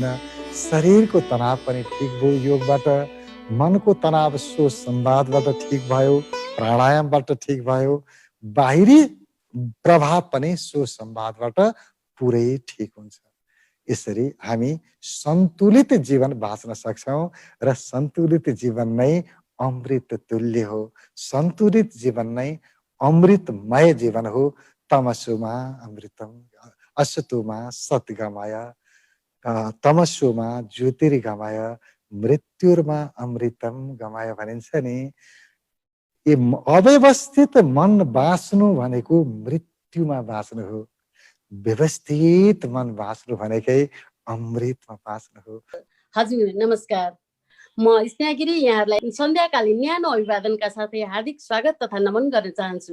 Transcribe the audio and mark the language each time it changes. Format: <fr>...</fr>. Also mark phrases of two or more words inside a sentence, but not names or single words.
<ne>शरीरको तनाव पनि ठिक भयो योगबाट, मनको तनाव सुसंवादबाट ठिक भयो, प्राणायामबाट ठिक भयो, बाहिरी प्रभाव पनि सुसंवादबाट पुरै ठिक हुन्छ। यसरी हामी सन्तुलित जीवन बाँच्न सक्छौँ र सन्तुलित जीवन नै अमृत तुल्य हो। सन्तुलित जीवन नै अमृतमय जीवन हो।</ne> <sa>तमसुमा अमृतम, असतुमा सद्गमय, तमसुमा ज्योतिर्गमय, मृत्युर्मा अमृतम गमय</sa> <ne>भनिन्छ नि। यो अव्यवस्थित मन बाँच्नु भनेको मृत्युमा बाँच्नु हो। व्यवस्थित मन बाँच्नु भनेकै अमृतमा बाँच्नु हो। हजुर नमस्कार, म स्नेहागिरी यहाँहरूलाई सन्ध्याकालीन न्यानो अभिवादनका साथै हार्दिक स्वागत तथा नमन गर्न चाहन्छु।</ne>